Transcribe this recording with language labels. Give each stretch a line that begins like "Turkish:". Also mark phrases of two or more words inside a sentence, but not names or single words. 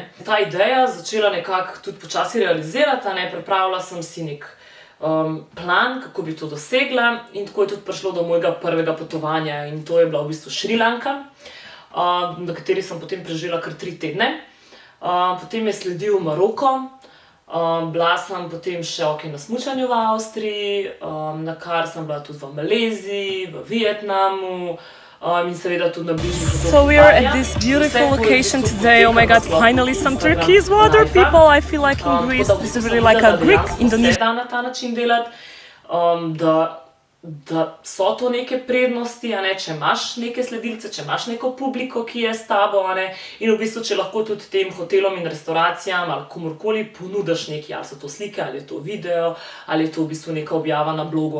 Slovenian: Ta ideja začela nekako tudi počasi realizirati, pripravila sem si nek plan, kako bi to dosegla in tako je tudi prišlo do mojega prvega potovanja in to je bila v bistvu Šrilanka, na kateri sem potem preživela kar 3 tedne. Potem je sledil Maroko, bila sem potem še na smučanju v Avstriji, na kar sem bila tudi v Maleziji, v Vietnamu in seveda tudi na bližnjih otokih.
English: So we are at this beautiful location today. Oh my god, finally some Turkish water people. I feel like in Greece. This is really like a Greek Indonesian.
Slovenian: Na ta način delati, da so to neke prednosti, če imaš neke sledilce, če imaš neko publiko, ki je s tabo, in v bistvu, če lahko tudi tem hotelom in restauracijam ali komurkoli ponudiš nekaj, ali so to slike, ali je to video, ali je to v bistvu neka objava na blogu.